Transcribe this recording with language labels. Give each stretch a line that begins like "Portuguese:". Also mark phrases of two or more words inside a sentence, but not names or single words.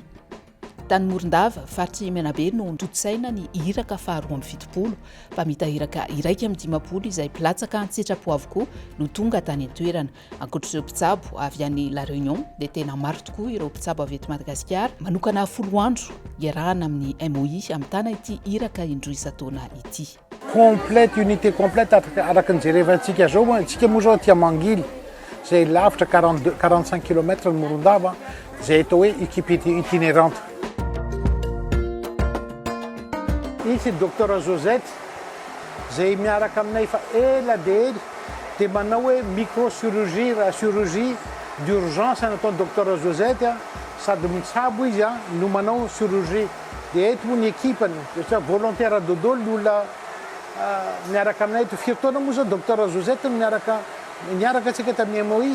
Malagasy: Tany Morondava, faritry Menabe no nototsaina ny iraka faha 27 mpamitahiraka iraika amin'ny 50 izay mpilatsaka an-tsitrapo avokoa no tonga tany an-toerana. Ankoatr'ireo mpitsabo avy any La Réunion dia tena maro tokoa ireo mpitsabo avy eto Madagasikara manokana 10 andro iarahana amin'ny MOI amin'ny tana ity iraka indroa isan-taona ity.
French: Complète, unité complète
Malagasy: araka ny jerevantsika zao antsika moa zao aty Mangily zay lavitra 45 km ny Morondava zay atao hoe
French: équipe itinérante.
Malagasy: Ici Dokotera Josette zay miaraka aminay fa ela dia manao hoe
French: microchirurgie chirurgie d'urgence
Malagasy: nataony Dokotera Josette sady mitsabo izy no manao chirurgie. Dia eto ny équipeny volontaire dodolo ny olona miaraka aminay eto firy taona moa zao Dokotera Josette niaraka antsika tamin'ny MOI.